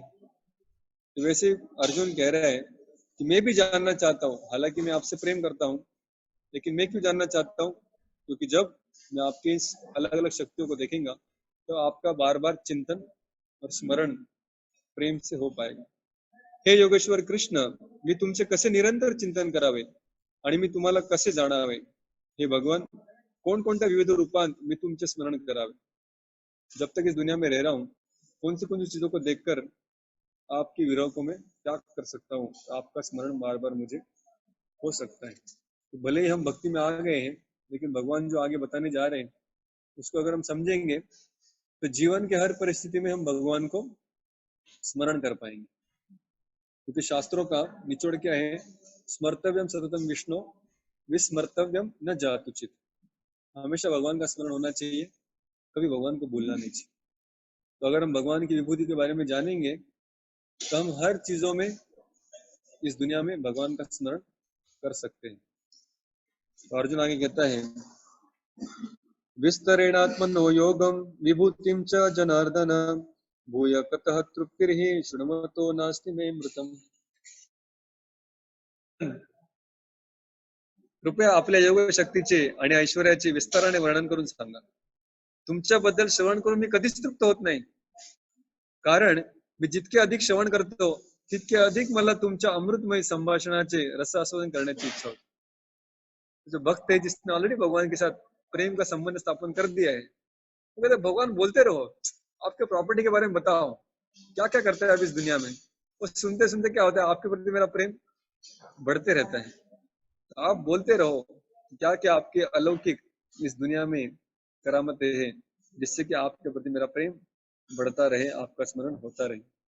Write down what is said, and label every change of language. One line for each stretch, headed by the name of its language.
Hindi: तो वैसे अर्जुन कह रहा है कि मैं भी जानना चाहता हूँ, हालांकि मैं आपसे प्रेम करता हूँ, लेकिन मैं क्यों जानना चाहता हूँ? क्योंकि जब मैं आपकी इस अलग अलग शक्तियों को देखेंगा तो आपका बार बार चिंतन और स्मरण प्रेम से हो पाएगा।
Marathi: हे योगेश्वर कृष्ण, मी तुमचे कसे निरंतर चिंतन करावे आणि मी तुम्हाला कसे जाणावे? हे भगवान, कोणकोणत्या विविध रूपांत मी तुमचे स्मरण करावे?
Hindi: जब तक इस दुनिया में रह रहा हूँ, कौन सी चीजों को देखकर आपकी विरह को मैं त्याग कर सकता हूँ, आपका स्मरण बार बार मुझे हो सकता है। तो भले ही हम भक्ति में आ गए हैं, लेकिन भगवान जो आगे बताने जा रहे हैं उसको अगर हम समझेंगे तो जीवन के हर परिस्थिति में हम भगवान को स्मरण कर पाएंगे। क्योंकि शास्त्रों का निचोड़ क्या है?
Sanskrit: स्मर्तव्यम सततम विष्णु विस्मर्तव्यम न जातुचित।
Hindi: हमेशा भगवान का स्मरण होना चाहिए, कभी भगवान को भूलना नहीं चाहिए। तो अगर हम भगवान की विभूति के बारे में जानेंगे तो हम हर चीजों में इस दुनिया में भगवान का स्मरण कर सकते हैं। तो अर्जुन आगे कहता है,
Sanskrit: विस्तरेणात्मनो योगम विभूतिम च जनार्दन भूय कतः तृप्तिर्हि शृण्वतो नास्ति मे मृतम।
Marathi: कृपया आपल्या योग शक्तीचे आणि ऐश्वर्याचे विस्ताराने वर्णन करून सांगा। तुमच्याबद्दल श्रवण करून मी कधीच तृप्त होत नाही, कारण मी जितके अधिक श्रवण करतो तितके अधिक मला तुमच्या अमृतमय संभाषणाचे रस आस्वादन करण्याची इच्छा होती।
Hindi: जो भक्त है जिसने ऑलरेडी भगवान के साथ प्रेम का संबंध स्थापन कर दिया है, वो कहते भगवान बोलते रहो, आपके प्रॉपर्टी के बारे में बताओ, क्या क्या करते हैं आप इस दुनिया में। वो सुनते सुनते क्या होता है, आपके प्रति मेरा प्रेम बढ़ते रहता है। तो आप बोलते रहो क्या क्या आपके अलौकिक इस दुनिया में करामतें हैं, जिससे कि आपके प्रति मेरा प्रेम बढ़ता रहे, आपका स्मरण होता रहे।